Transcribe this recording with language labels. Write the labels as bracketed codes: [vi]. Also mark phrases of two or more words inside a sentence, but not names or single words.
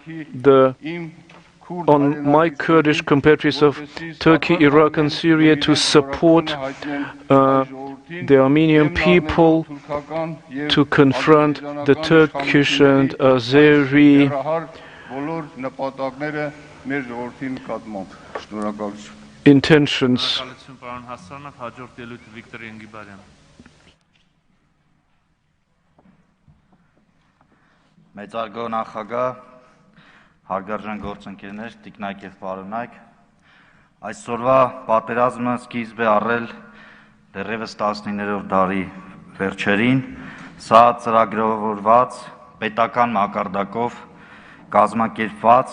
[en] my Kurdish compatriots of Turkey, Iraq and Syria to support the Armenian people, to confront the Turkish and Azeri [hy] մեր ժողովրդին կազմամբ։ Շնորհակալություն։ [en] intentions. [hy] Շնորհակալություն պարոն Հասանov, հաջորդ ելույթ Վիկտոր Ենգիբարյան։ Մեծարգո նախագահ, հարգարժան գործընկերներ, տիկնայք եւ պարոնայք, այսօրվա պատերազմը սկիզբ է առել դեռևս 19-րդ դարի վերջերին, սա ծրագրավորված պետական մակարդակով կազմակերպված